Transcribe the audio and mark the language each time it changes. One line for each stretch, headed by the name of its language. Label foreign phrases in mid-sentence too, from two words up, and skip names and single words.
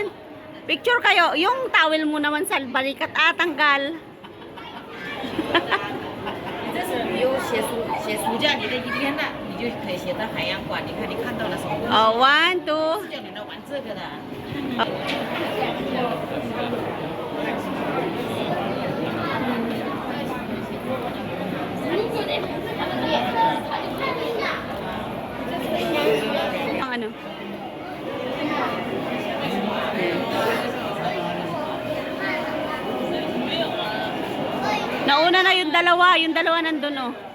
Filipino: Picture kayo. Yung towel mo naman sa balikat. Ah, tanggal.
Chinese: 这是有写暑假你的一天的，你就可以写在海洋馆。你看你看到了什么东西？ Oh, 1, 2. 是叫你来玩这个的。
Filipino: Ang ano? Nauna na yung dalawa nandun, oh.